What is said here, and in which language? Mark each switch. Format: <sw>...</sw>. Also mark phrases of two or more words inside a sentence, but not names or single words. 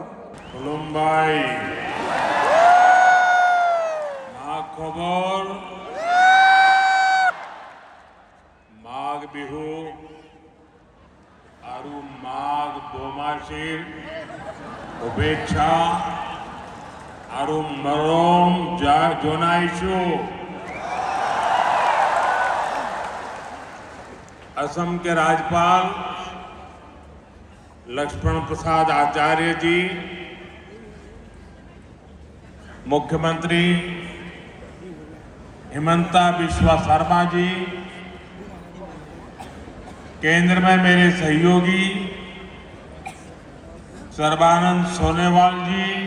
<as>খুলুমবাই মা খবৰ মাঘ বিহু আৰু মাঘ দোমাসীৰ শুভেচ্ছা আৰু মৰম জনাইছো।</as> <hi>असम के राज्यपाल लक्ष्मण प्रसाद आचार्य जी, मुख्यमंत्री हिमंता बिस्वा शर्मा जी, केंद्र में मेरे सहयोगी सर्बानंद सोनेवाल जी,</hi>